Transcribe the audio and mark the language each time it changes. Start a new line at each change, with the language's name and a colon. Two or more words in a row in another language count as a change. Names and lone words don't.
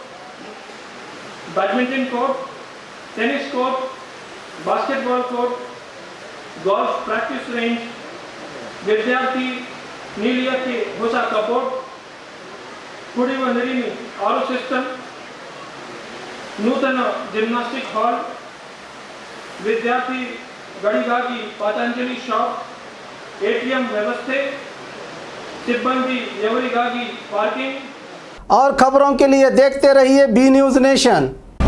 English: badminton court, tennis court, basketball court, golf practice range,
Kannada: ವಿದ್ಯಾರ್ಥಿ ನಿಲಯಕ್ಕೆ ಹೊಸ ಕಬೋರ್ಡ್, ಕುಡಿಯುವ ನೀರಿನ
English: RO system,
Kannada: ನೂತನ
English: gymnastic hall,
Kannada: ವಿದ್ಯಾರ್ಥಿಗಳಿಗಾಗಿ ಪತಂಜಲಿ ಶಾಪ್, ಎಟಿಎಂ ವ್ಯವಸ್ಥೆ, ಸಿಬ್ಬಂದಿಯವರಿಗಾಗಿ ಪಾರ್ಕಿಂಗ್।
Hindi: और खबरों के लिए देखते रहिए बी न्यूज़ नेशन।